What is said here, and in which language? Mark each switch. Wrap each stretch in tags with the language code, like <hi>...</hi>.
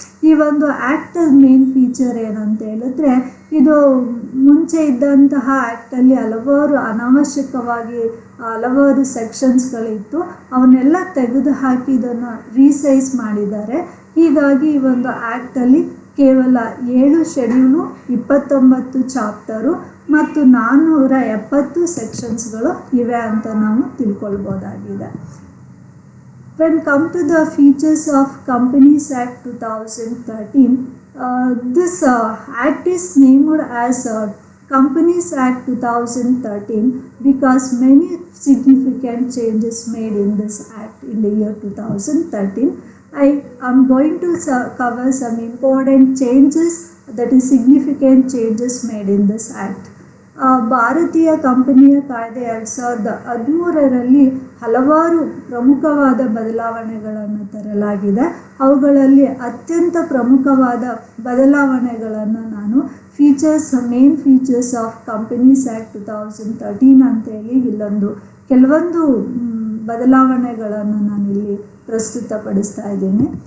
<kn>ಈ ಒಂದು act main feature ಏನಂತ ಹೇಳಿದ್ರೆ, ಇದು ಮುಂಚೆ ಇದ್ದಂತಹ ಆ್ಯಕ್ಟಲ್ಲಿ ಹಲವಾರು ಅನಾವಶ್ಯಕವಾಗಿ ಹಲವಾರು ಸೆಕ್ಷನ್ಸ್ಗಳಿತ್ತು, ಅವನ್ನೆಲ್ಲ ತೆಗೆದು ಹಾಕಿ ಇದನ್ನು ರೀಸೈಸ್ ಮಾಡಿದ್ದಾರೆ. ಹೀಗಾಗಿ ಈ ಒಂದು ಆ್ಯಕ್ಟಲ್ಲಿ ಕೇವಲ 7 ಶೆಡ್ಯೂಲು, 29 ಚಾಪ್ಟರು ಮತ್ತು 470 ಸೆಕ್ಷನ್ಸ್ಗಳು ಇವೆ ಅಂತ ನಾವು ತಿಳ್ಕೊಳ್ಬೋದಾಗಿದೆ.</kn> <en>When come to the features of companies act 2013, this act is named as Companies Act 2013 because many significant changes made in this act in the year 2013. I am going to cover some important changes, that is significant changes made in this act.</en> <kn>ಭಾರತೀಯ ಕಂಪನಿಯ ಕಾಯ್ದೆ 2013ರಲ್ಲಿ ಹಲವಾರು ಪ್ರಮುಖವಾದ ಬದಲಾವಣೆಗಳನ್ನು ತರಲಾಗಿದೆ. ಅವುಗಳಲ್ಲಿ ಅತ್ಯಂತ ಪ್ರಮುಖವಾದ ಬದಲಾವಣೆಗಳನ್ನು ನಾನು main features of companies act 2013 ಅಂತೇಳಿ ಕೆಲವೊಂದು ಬದಲಾವಣೆಗಳನ್ನು ನಾನಿಲ್ಲಿ ಪ್ರಸ್ತುತಪಡಿಸ್ತಾ ಇದ್ದೇನೆ.</kn>